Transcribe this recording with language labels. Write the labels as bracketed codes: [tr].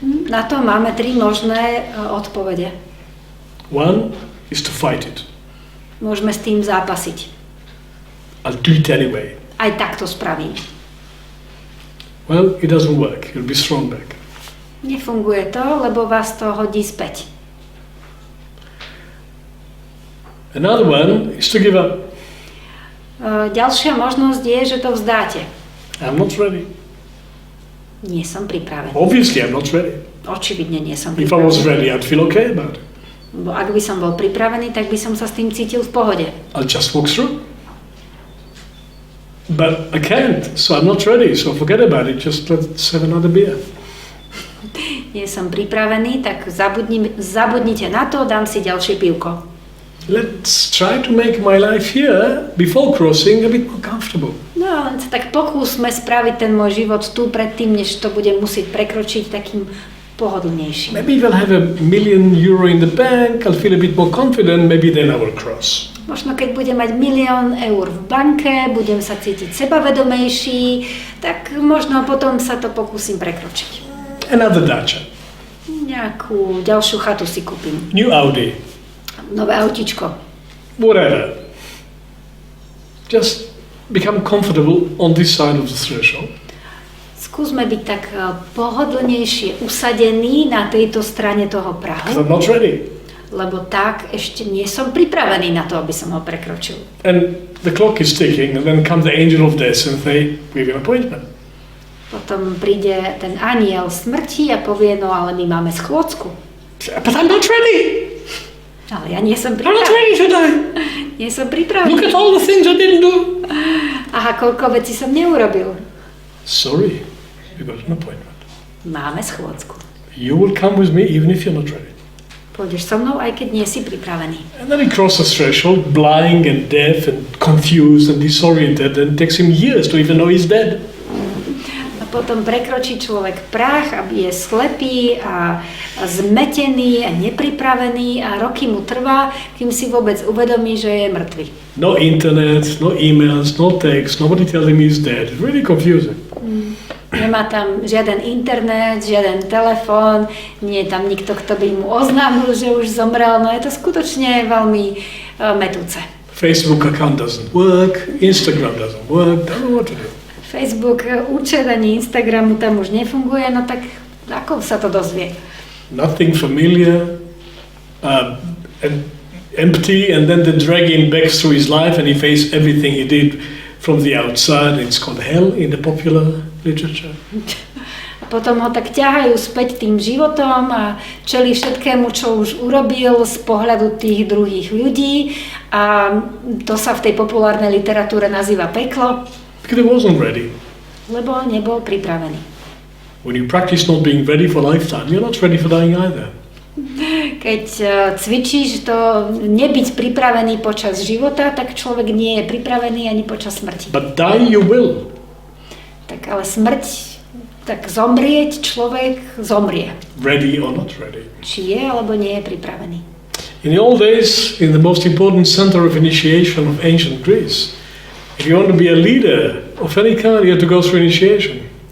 [sk] Na to máme 3 možné odpovede. [en] One is to fight it. [sk] Môžeme s tým zápasiť. [en] I'll do it anyway. [sk] Aj tak to spravím. [en] Well, it doesn't work. You'll be thrown back. [sk] Nefunguje to, lebo vás to hodí späť. [en] Another one is to give up. [sk] Ďalšia možnosť je, že to vzdáte. [en] I'm not ready. [sk] Nie som pripravený. [en] Obviously, I'm not ready. [sk] Očividne nie som [en] If I was [sk] pripravený. [en] ready, I'd feel okay about it. [sk] Bo ak by som bol pripravený, tak by som sa s tým cítil v pohode. [en] I'll just walk through. But I can't, so I'm not ready, so forget about it. Just let's have another beer. [sk] Nie som pripravený, tak zabudnite na to, dám si ďalšie pivko. [en] Let's try to make my life here, before crossing, a bit more comfortable. [sk] No, len sa tak pokúsme spraviť ten môj život tu predtým, než to budem musieť prekročiť takým pohodlnejším. [en] Maybe we'll have €1 million in the bank, I'll feel a bit more confident, maybe then I will cross. [sk] Možno keď budem mať 1 000 000 eur v banke, budem sa cítiť sebavedomejší, tak možno potom sa to pokúsim prekročiť. [en] Another Dacia. [sk] Nejakú ďalšiu chatu si kúpim. [en] New Audi. [sk] Nové autíčko. [en] Whatever. Just become comfortable on this side of the threshold. [sk] Skúsme byť tak pohodlnejšie usadení na tejto strane toho [en] Because I'm not ready. [sk] lebo tak ešte nie som pripravený na to, aby som ho prekročil. [en] And the clock is ticking, and then comes the angel of death and they give you an appointment. [sk] Potom príde ten anjel smrti a povie, no ale my máme schôdzku. [en] But I'm not ready. [sk] Ale ja nie som [en] I'm not [sk] pripravený. [en] ready today. [sk] Nie som pripravený. [en] Look at all the things I didn't do. [sk] Aha, koľko vecí som neurobil. [en] Sorry, you got an appointment. [sk] Máme schôdzku. [en] You will come with me even if you're not ready. [sk] Pôjdeš so mnou, aj keď nie si pripravený. [en] And then he crosses threshold, blind and deaf and confused and disoriented, and it takes him years to even know he's dead. [sk] A potom prekročí človek prach a je slepý a zmetený a nepripravený a roky mu trvá, kým si vôbec uvedomí, že je mŕtvy. [en] No internet, no emails, no text, nobody telling me he's dead. It's really confusing. [sk] Nemá tam žiaden internet, žiaden telefón, nie je tam nikto, kto by mu oznámil, že už zomrel. No je to skutočne veľmi metúce. [en] Facebook account doesn't work, Instagram doesn't work, don't know what to do. [sk] Facebook, účet ani Instagramu tam už nefunguje, no tak ako sa to dozvie? [en] Nothing familiar, and empty, and then they drag him back through his life and he faced everything he did from the outside. It's called hell in the popular literature. [sk] A potom ho tak ťahajú späť tým životom a čelí všetkému, čo už urobil z pohľadu tých druhých ľudí, a to sa v tej populárnej literatúre nazýva peklo, [en] Because he wasn't ready. [sk] lebo nebol pripravený. [en] When you practice not being ready for lifetime, you're not ready for dying either. [sk] Keď cvičíš to nebyť pripravený počas života, tak človek nie je pripravený ani počas smrti. [en] But die you will. [sk] Tak ale smrť, tak zomrieť človek zomrie. [en] Ready or not ready. [sk] Či je alebo nie je pripravený. [en] In the old days, in the most important center of initiation of ancient Greece, if you want to be a leader of any kind, you have to go through initiation.